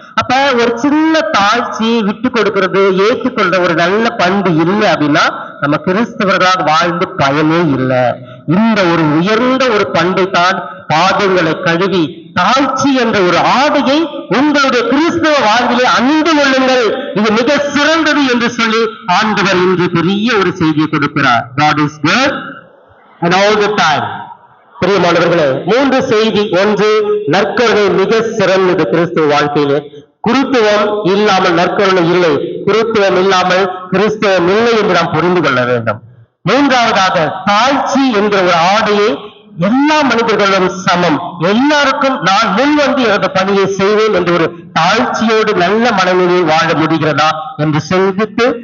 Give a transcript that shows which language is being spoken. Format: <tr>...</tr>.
<ta>அப்ப ஒரு சின்ன தாழ்ச்சி, விட்டு கொடுக்கிறது, ஏற்றுக்கொள்ற ஒரு நல்ல பண்பு இல்லை அப்படின்னா நம்ம கிறிஸ்தவர்களாக வாழ்ந்து பயனே இல்லை. இந்த ஒரு உயர்ந்த ஒரு பண்பை தான் பாதங்களை கழுவி தாழ்ச்சி என்ற ஒரு ஆடையை உங்களுடைய கிறிஸ்தவ வாழ்விலே அணிந்து கொள்ளுங்கள், இது மிக சிறந்தது என்று சொல்லி ஆண்டவர் இன்று பெரிய ஒரு செய்தியை கொடுக்கிறார்.</ta> <en>God is good and all the time.</en> <ta>பிரியமானவர்களே, 3 செய்தி. 1, நற்கருணை மிக சிறந்தது கிறிஸ்துவ வாழ்க்கையிலே. குருத்துவம் இல்லாமல் நற்கருணை இல்லை, குருத்துவம் இல்லாமல் கிறிஸ்தவம் இல்லை என்று நாம் புரிந்து கொள்ள வேண்டும். 3வதாக, தாழ்ச்சி என்ற ஒரு ஆடையை எல்லா மனிதர்களும் சமம், எல்லாருக்கும் நான் முன்வந்து எனது பணியை செய்வேன் என்ற ஒரு தாழ்ச்சியோடு நல்ல மனநிலையை வாழ முடிகிறதா என்று சிந்தித்து</ta>